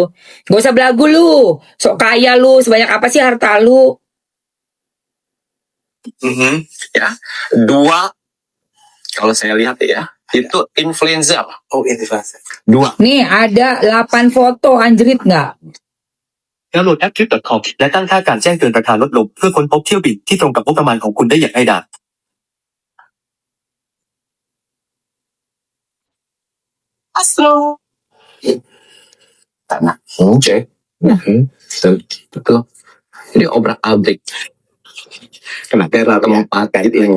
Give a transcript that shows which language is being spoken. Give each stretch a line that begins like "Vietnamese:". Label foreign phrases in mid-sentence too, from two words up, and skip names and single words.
Indonesian: Gak usah belagu lu, sok kaya lu, sebanyak apa sih harta lu? Ya, dua. Kalau saya lihat ya, itu influenza apa? Oh, influenza. Dua. Nih ada 8 foto, anjrit nggak?
Thai: แล้วโหลดแอป Trip.com และตั้งค่าการแจ้งเตือนราคาลดลงเพื่อค้นพบเที่ยวบินที่ตรงกับงบประมาณของคุณได้อย่างง่ายดาย
Indonesian: Tanah. Cek. Betul. Jadi obrak-abrik. Kenapa Tempat itu